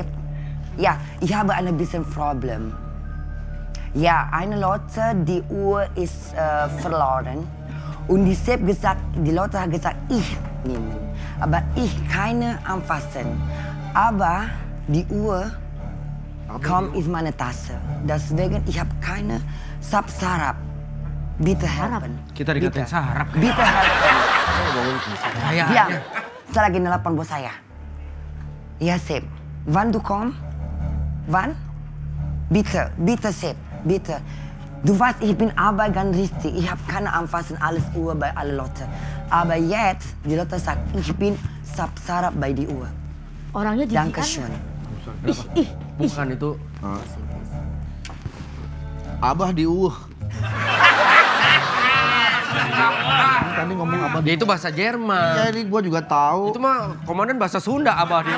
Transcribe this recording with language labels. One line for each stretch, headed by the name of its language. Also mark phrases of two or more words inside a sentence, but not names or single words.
German: Ja, ich habe ein bisschen Problem. Ja, eine Leute, die Uhr ist verloren. Und die Chef gesagt, die Leute hat gesagt, ich nehme. Aber ich keine anfassen. Aber die Uhr kaum ist meine Tasche. Deswegen, ich habe keine Sarap. Bitte helfen.
Indonesian: Kita dikatain sarap.
German: Bitte helfen.
Indonesian: Ya. Saya lagi nelpon bos saya.
German: Ja, Chef. Wann du kommst? Wann? Bitte, bitte, Chef. Bitte. Du weißt, ich bin Arbeit ganz richtig. Ich habe keine Anfassen, alles Uhr bei allen Leuten. Aber jetzt, die Leute sagen, ich bin sarap bei die Uhr.
Indonesian: Orangnya jijikan.
German: Dankeschön.
Indonesian: Bukan itu. Abah di Tadi ngomong abah Dia itu bahasa Jerman. Jadi gua juga tahu. Itu mah komandan bahasa Sunda abah dia.